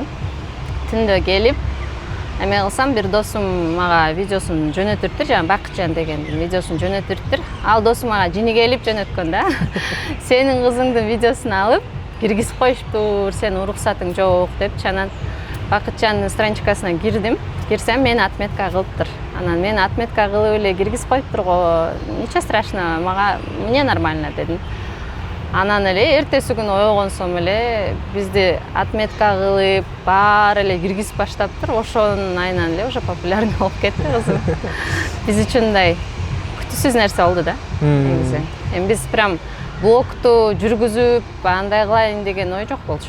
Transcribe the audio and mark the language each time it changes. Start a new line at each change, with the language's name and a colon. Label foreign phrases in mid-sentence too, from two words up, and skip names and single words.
Kyrgyz: Түндө келип, эме кылсам, бир досум мага видеосун жөнөтүптүр, жана Бакытжан дегендин видеосун жөнөтүптүр. Ал досум мага жини келип жөнөткөн да. Сенин кызыңдын видеосун алып киргизип коюштур, сенин уруксатың жок депчи. Анан Бакытжандын страничкасына кирдим. Кирсем, мени отметка кылыптыр. Анан мени отметка кылып эле киргизип коюптур го.
Russian: Ничего страшного, мага мне нормально дедим.
Kyrgyz: Анан эле эртеси күнү ойгонсом эле бизди отметка кылып, баары эле киргизип баштаптыр. Ошонун айынан эле
Russian: уже популярный
Kyrgyz: болуп кетти кызым. Биз үчүн мындай күтүүсүз нерсе болду да. Негизи. Эми биз прям блогту жүргүзүп, андай кылайын деген ой жок болчу.